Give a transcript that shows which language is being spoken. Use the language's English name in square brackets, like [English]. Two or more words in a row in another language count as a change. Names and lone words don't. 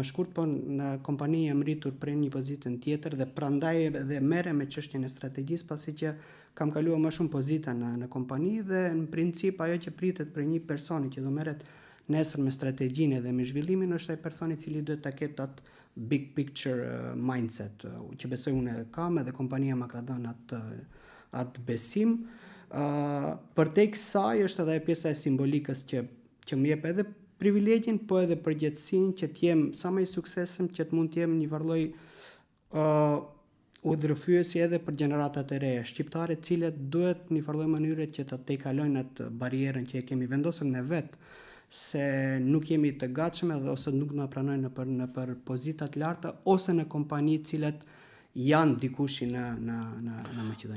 [Albanian] shkurt, po në kompani jam rritur prej një pozitën tjetër dhe prandaj edhe merrem me çështjen e strategjisë, pasi që kam kaluar më shumë pozita në kompani dhe në princip ajo që pritet për një personi që do merret nesër me strategjinë dhe me zhvillimin është ai personi i cili duhet ta ketë atë [English] big picture mindset, [Albanian] që besoj unë kam edhe kompania më ka dhënë atë besim. Përtej kësaj është edhe pjesa e simbolikës që më jep edhe privilegjin, po edhe përgjegjësinë që të jem sa më i suksesshëm, që të mund të jem një varlloj udhërfyesi edhe për gjeneratat e reja shqiptare, të cilët duhet në një varlloj mënyre që të tejkalojnë atë barierën që e kemi vendosur ne vetë, se nuk jemi të gatshëm edhe ose nuk na pranojnë në për pozita të larta ose në kompani të cilat janë dikush në Maqedoni.